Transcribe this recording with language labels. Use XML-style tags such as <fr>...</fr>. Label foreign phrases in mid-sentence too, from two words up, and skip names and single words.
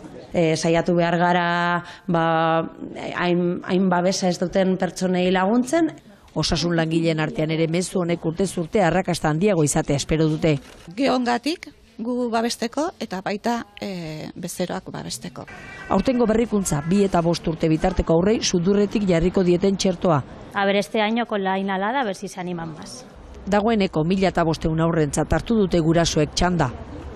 <eu>Saiatu behar gara hain babesa ez duten pertsonei laguntzen. Osasun langileen artean ere mezu honek urtez urte arrakasta handiago izatea espero dute. Gehongatik gu babesteko eta baita bezeroak babesteko. Aurtengo berrikuntza 2 eta 5 urte bitarteko aurrei sudurretik jarriko dieten txertoa.</eu> <es>A ver, este año con la inhalada, a ver si se animan más.</es> <eu>Dagoeneko 1.500 aurrentzat hartu dute gurasoek txanda.</eu>